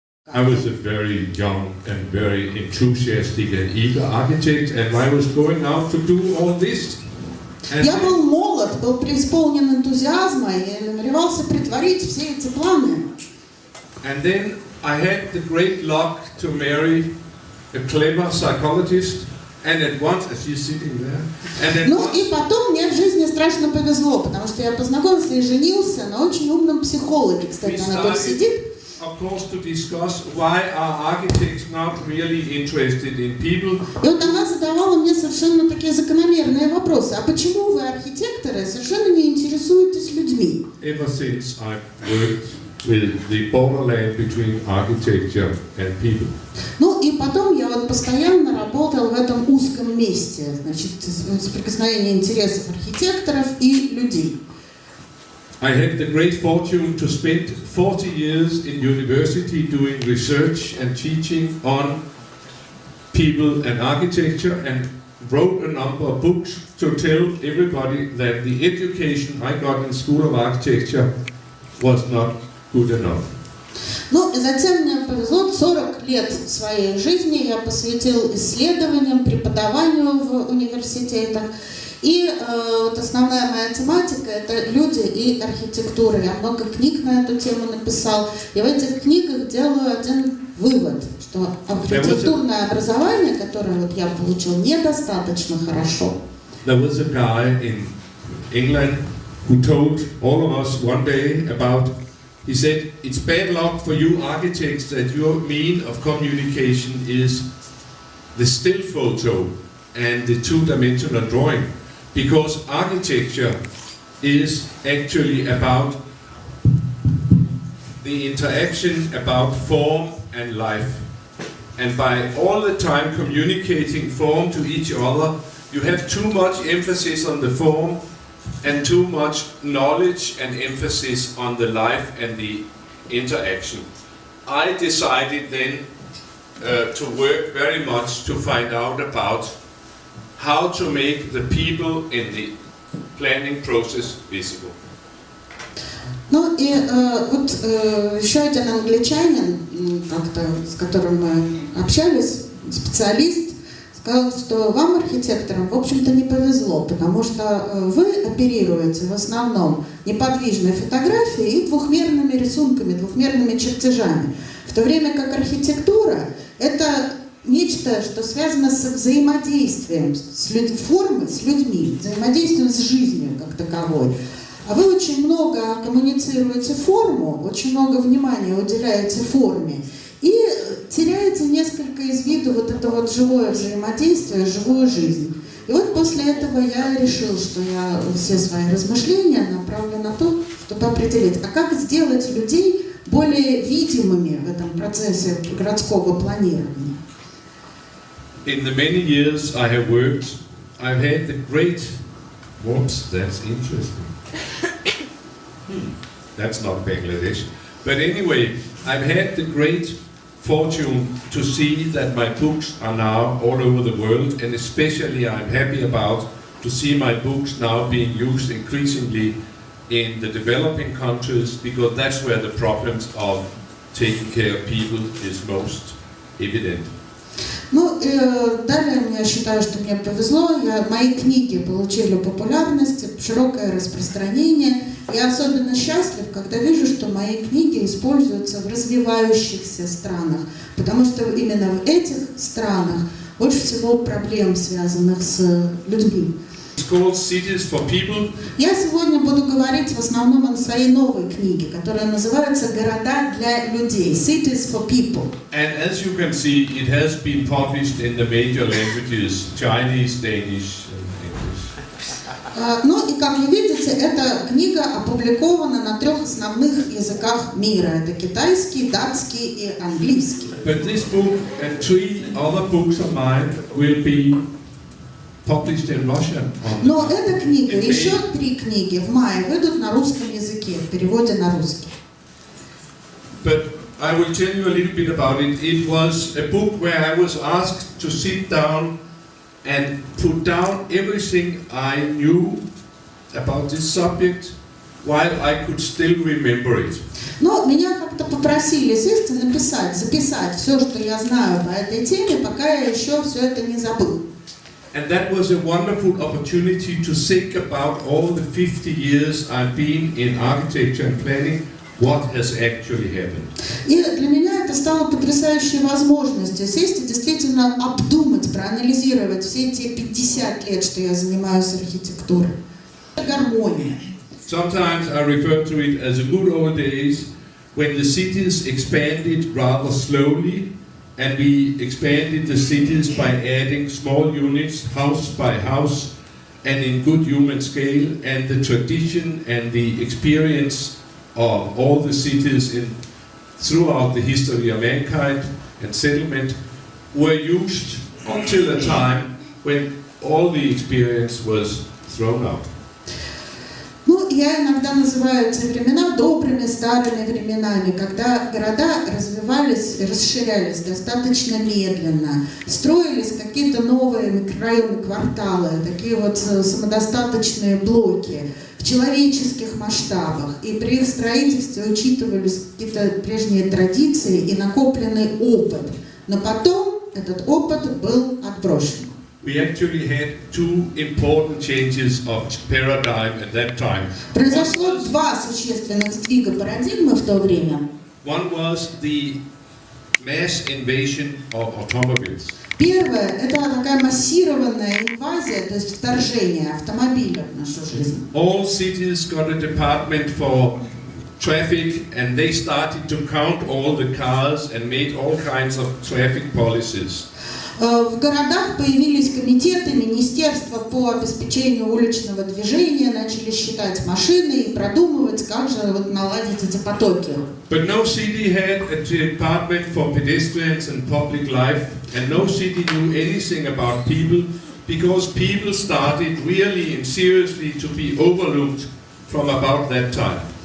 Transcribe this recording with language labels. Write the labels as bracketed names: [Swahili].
[English] I was a very young and very enthusiastic and eager architect, and I was going out to do all this. [Russian] Я был молод, был преисполнен энтузиазма и намеревался притворить все эти планы. [English] And then I had the great luck to marry a clever psychologist, and at once, as she's sitting there, and at [Russian] Ну и потом мне в жизни страшно повезло, потому что я познакомился и женился на очень умном психологе, кстати, она тут сидит. [English] Of course, to discuss why are architects not really interested in people. [Russian] И вот она задавала мне совершенно такие закономерные вопросы. А почему вы, архитекторы, совершенно не интересуетесь людьми? [English] Ever since I've worked with the borderland between architecture and people. [Russian] Ну и потом я вот постоянно работал в этом узком месте, значит, соприкосновение интересов архитекторов и людей. [English] I had the great fortune to spend 40 years in university doing research and teaching on people and architecture, and wrote a number of books to tell everybody that the education I got in School of Architecture was not good enough. [Russian] Ну и затем мне повезло, 40 лет своей жизни я посвятил исследованиям, преподаванию в университетах. И вот основная моя тематика – это люди и архитектура. Я много книг на эту тему написал. И в этих книгах делаю один вывод, что архитектурное образование, которое вот я получил, недостаточно хорошо. [English] There was a guy in England who told all of us one day about, he said, it's bad luck for you architects that your mean of communication is the still photo and the two-dimensional drawing. Because architecture is actually about the interaction about form and life. And by all the time communicating form to each other, you have too much emphasis on the form and too much knowledge and emphasis on the life and the interaction. I decided then to work very much to find out about how to make the people in the planning process visible. [Russian] Ну и вот еще один англичанин, как-то, с которым мы общались, специалист, сказал, что вам, архитекторам, в общем-то не повезло, потому что вы оперируете в основном неподвижной фотографией и двухмерными рисунками, двухмерными чертежами, в то время как архитектура – это нечто, что связано с взаимодействием формы с людьми, взаимодействием с жизнью как таковой. А вы очень много коммуницируете форму, очень много внимания уделяете форме и теряете несколько из виду вот это вот живое взаимодействие, живую жизнь. И вот после этого я решил, что я все свои размышления направлю на то, чтобы определить, а как сделать людей более видимыми в этом процессе городского планирования. [English] In the many years I have worked, I've had the great, whoops, that's interesting. That's not Bangladesh. But anyway, I've had the great fortune to see that my books are now all over the world, and especially I'm happy about to see my books now being used increasingly in the developing countries, because that's where the problems of taking care of people is most evident. [Russian] Ну, далее я считаю, что мне повезло. Мои книги получили популярность, широкое распространение. Я особенно счастлив, когда вижу, что мои книги используются в развивающихся странах, потому что именно в этих странах больше всего проблем, связанных с людьми. Я сегодня буду говорить в основном о своей новой книге, которая называется «Города для людей» (Cities for People). [English] And as you can see, it has been published in the major languages: Chinese, Danish, and English. [Russian] Ну и как вы видите, эта книга опубликована на 3 основных языках мира: это китайский, датский и английский. [English] But this book and 3 other books of mine will be published in Russian. [Russian] Но эта книга, еще 3 книги в мае выйдут на русском языке, в переводе на русский. [English] But I will tell you a little bit about it. It was a book where I was asked to sit down and put down everything I knew about this subject, while I could still remember it. [Russian] Но меня как-то попросили сесть и написать, записать все, что я знаю по этой теме, пока я еще все это не забыл. [English] And that was a wonderful opportunity to think about all the 50 years I've been in architecture and planning, what has actually happened. [Russian] И для меня это стало потрясающей возможностью сесть и действительно обдумать, проанализировать все эти 50 лет, что я занимаюсь архитектурой. Гармония. [English] Sometimes I refer to it as the good old days when the cities expanded rather slowly, and we expanded the cities by adding small units, house by house, and in good human scale, and the tradition and the experience of all the cities throughout the history of mankind and settlement were used until a time when all the experience was thrown out. [Russian] Ну, я иногда называю эти времена добрыми старыми временами, когда города развивались, расширялись достаточно медленно, строились какие-то новые микрорайоны, кварталы, такие вот самодостаточные блоки в человеческих масштабах. И при их строительстве учитывались какие-то прежние традиции и накопленный опыт. Но потом этот опыт был отброшен. [English] We actually had two important changes of paradigm at that time. [Russian] Произошло два существенных сдвига парадигмы в то время. [English] One was the mass invasion of automobiles. [Russian] Первое – это такая массированная инвазия, то есть вторжение автомобиля в нашу жизнь. [English] All cities got a department for traffic, and they started to count all the cars and made all kinds of traffic policies. [Russian] В городах появились комитеты, министерства по обеспечению уличного движения, начали считать машины и продумывать, как же вот наладить эти потоки. [English] But no city had a department for pedestrians and public life, and no city knew anything about people, because people started really and seriously to be overlooked from about that time.